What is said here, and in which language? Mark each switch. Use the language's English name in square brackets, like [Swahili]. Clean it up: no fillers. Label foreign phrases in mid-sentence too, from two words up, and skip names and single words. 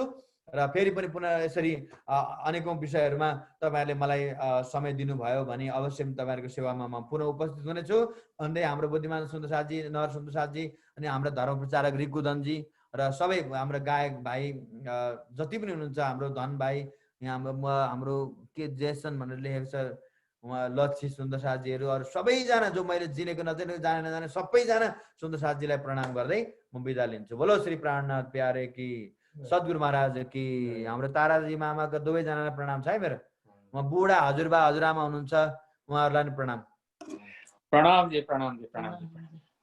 [Nepali] र फेरि पनि पुनः यसरी अनेकौं विषयहरूमा तपाईहरुले मलाई समय दिनुभयो भने अवश्य तपाईहरुको सेवामा म पुनः उपस्थित हुनेछु भन्दै हाम्रो बुद्धिमान सुन्दर साथजी, नर सुन्दर साथजी अनि हाम्रो धर्म प्रचारक रिकुदनजी र सबै हाम्रो गायक भाइ जति पनि हुनुहुन्छ, हाम्रो धन भाइ, यहाँ हाम्रो के जेसन भनेर लेखेको छ उहाँ लक्ष्मी सुन्दर साथजीहरू, अरु सबैजना जो मैले चिनेको नचिनेको जाने सबैजना सुन्दर साथजीलाई प्रणाम गर्दै म बिदा लिन्छु। [Hindi] बोलो श्री प्राणनाथ प्यारे की, सद्गुरु महाराज की, [Nepali] हाम्रो ताराजी मामाका दुवैजनालाई प्रणाम छ है मेरो। म बुढा हजुरबा हजुरआमा हुनुहुन्छ उहाँहरूलाई पनि प्रणाम। प्रणाम जी, प्रणाम जी, प्रणाम जी।